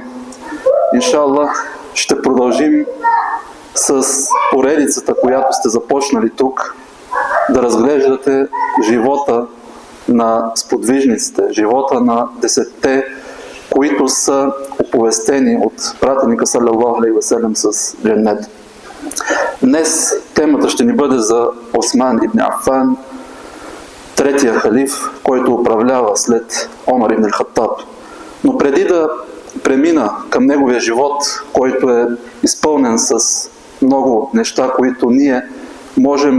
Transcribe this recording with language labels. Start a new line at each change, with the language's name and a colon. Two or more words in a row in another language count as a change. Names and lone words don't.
Bulgarian: Иншаллах ще продължим с поредицата, която сте започнали тук, да разглеждате живота на сподвижниците, живота на 10-те, които са оповестени от пратеника
Arabic: صلى الله عليه وسلم
Bulgarian: с дженнет. Днес темата ще ни бъде за Осман ибн Афан, третия халиф, който управлява след Омар ибн Хаттаб. Но преди да премина към неговия живот, който е изпълнен с много неща, които ние можем